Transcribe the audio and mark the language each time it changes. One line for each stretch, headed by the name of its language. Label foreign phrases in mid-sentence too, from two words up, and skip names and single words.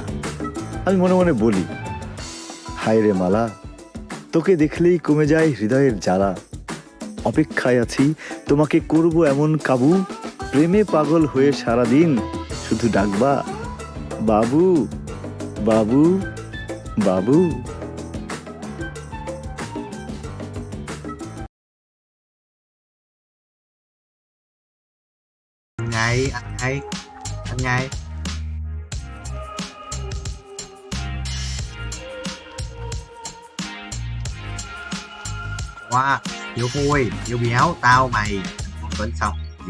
Bangla: আমি মনে মনে বলি, হায় রে মালা, তোকে দেখলেই কমে যায় হৃদয়ের জ্বালা, অপেক্ষায় আছি তোমাকে করব এমন কাবু, প্রেমে পাগল হয়ে সারাদিন শুধু ডাকবা বাবু বাবু বাবু।
Vietnamese: Anh ngay. Wow, Hiếu Khôi, Hiếu Béo, tao mày phỏng vấn xong gì?